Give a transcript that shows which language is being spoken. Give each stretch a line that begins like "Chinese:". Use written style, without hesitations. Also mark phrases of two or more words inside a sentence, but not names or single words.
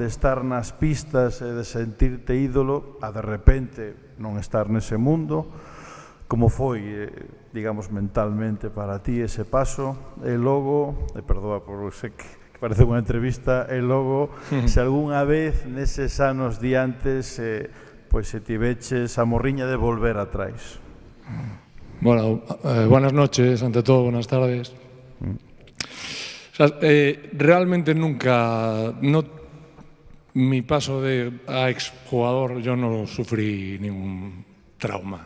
Galician: De estar nas pistas e de sentirte ídolo a de repente non estar nese mundo. Como foi, digamos, mentalmente para ti ese paso? E logo, perdoa por sei que parece unha entrevista, e logo, se algunha vez neses anos diantes pois se tiveches a morriña de volver atrás.
Spanish: Bueno, buenas noches, ante todo, buenas tardes. Realmente nunca, mi paso a exjugador, yo no sufrí ningún trauma.